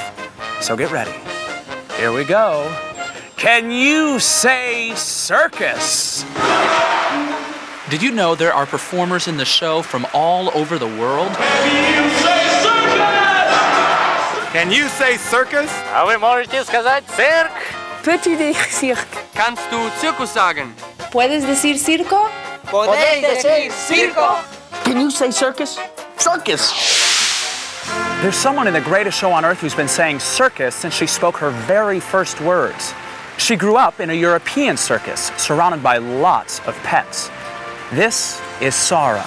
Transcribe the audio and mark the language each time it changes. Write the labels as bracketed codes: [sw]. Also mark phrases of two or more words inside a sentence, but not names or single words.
[en] So get ready. Here we go. Can you say circus? Did you know there are performers in the show from all over the world? Can you say circus? Can you say circus? [ru] А вы можете сказать цирк? [fr] Peux-tu dire cirque? [de] Kannst du Zirkus sagen? [es] ¿Puedes decir circo? Podéis decir circo? [en] Can you say circus? Circus! There's someone in the greatest show on Earth who's been saying circus since she spoke her very first words. She grew up in a European circus, surrounded by lots of pets. This is Sarah.